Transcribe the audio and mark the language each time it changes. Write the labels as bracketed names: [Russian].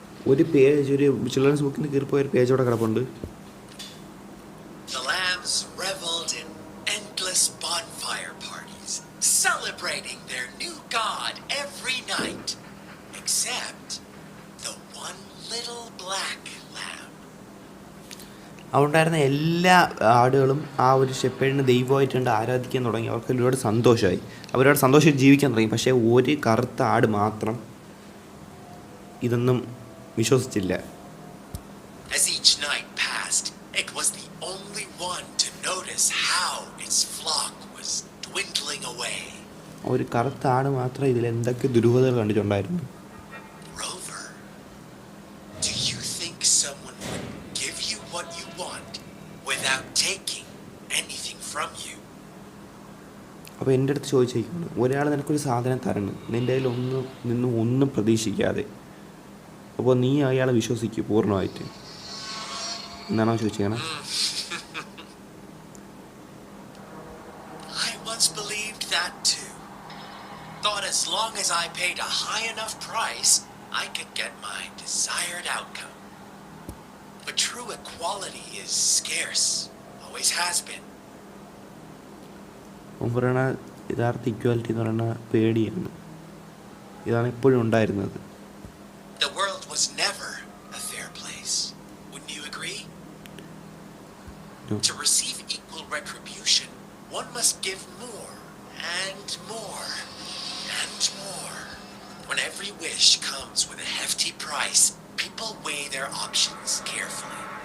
[Malayalam] ഒരു പേജ്, ഒരു ചിൽഡ്രൻസ് ബുക്കിന് കീറിപ്പോയ ഒരു പേജ് അവിടെ കിടപ്പുണ്ട്. [English] The lambs reveled in endless bonfire parties, celebrating their new god every night, except the one little black lamb. [Malayalam] അവിടെ എല്ലാ ആടുകളും ആ ഒരു ഷെപ്പേഡിനെ ദൈവമായിട്ടുണ്ട് ആരാധിക്കാൻ തുടങ്ങി. അവർക്ക് ഒരുപാട് സന്തോഷമായി, അവരോട് സന്തോഷം ജീവിക്കാൻ തുടങ്ങി. പക്ഷേ ഒരു കറുത്ത ആട് മാത്രം ഇതൊന്നും വിശ്വസിച്ചില്ല. [English] As each night passed, it was the only one to notice how its flock was dwindling away. [Malayalam] ഒരു കറുത്ത ആട് മാത്രം ഇതിൽ എന്തൊക്കെ ദുരൂഹതകൾ കണ്ടിട്ടുണ്ടായിരുന്നു. [English] Rover, do you think someone would give you what you want without taking anything from you? [Malayalam] അപ്പോൾ എൻ്റെ അടുത്ത് ചോദിച്ചേക്കാണ്, ഒരാൾ നിനക്കൊരു സാധനം തരണം, നിൻ്റെ കയ്യിൽ ഒന്നും പ്രതീക്ഷിക്കാതെ, അപ്പോൾ നീ അയാളെ വിശ്വസിക്കും പൂർണ്ണമായിട്ട് എന്നാണോ ചോദിച്ചേക്കണേ. [English] I once believed that too. Thought as long as I paid a high enough price, I could get my desired outcome. But true equality is scarce, always has been. [Malayalam] പറയണ യഥാർത്ഥ ഇക്വാലിറ്റി എന്ന് പറയുന്ന പേടിയാണ്. ഇതാണ് ഇപ്പോഴും ഉണ്ടായിരുന്നത്. [English] The world was never a fair place. Wouldn't you agree? No. To receive equal retribution, one must give more and more and more. When every wish comes with a hefty price, people weigh their options carefully.